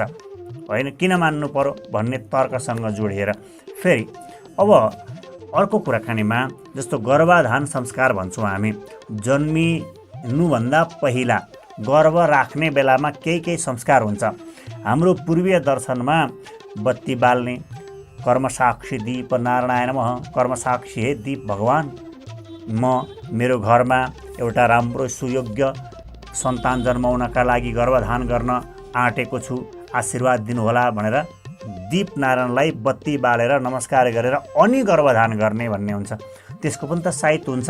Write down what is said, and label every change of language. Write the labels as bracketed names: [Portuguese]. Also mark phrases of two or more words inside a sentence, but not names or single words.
[Nepali] होइन, किन मान्नु पर्यो भन्ने तर्कसँग जोडिएर। फेरि अब अर्को कुराकानीमा, जस्तो गर्भाधान संस्कार भन्छौँ हामी। जन्मिनुभन्दा पहिला गर्भ राख्ने बेलामा केही संस्कार हुन्छ। हाम्रो पूर्वीय दर्शनमा बत्ती बाल्ने, [Sanskrit] कर्मसाक्षी दीप नारायण नमः, [Nepali] कर्मसाक्षी हे दीप भगवान, म मेरो घरमा एउटा राम्रो सुयोग्य सन्तान जन्माउनका लागि गर्भधान गर्न आँटेको छु, आशीर्वाद दिनुहोला भनेर दीप नारायणलाई बत्ती बालेर नमस्कार गरेर अनि गर्भधान गर्ने भन्ने हुन्छ। त्यसको पनि त साइत हुन्छ।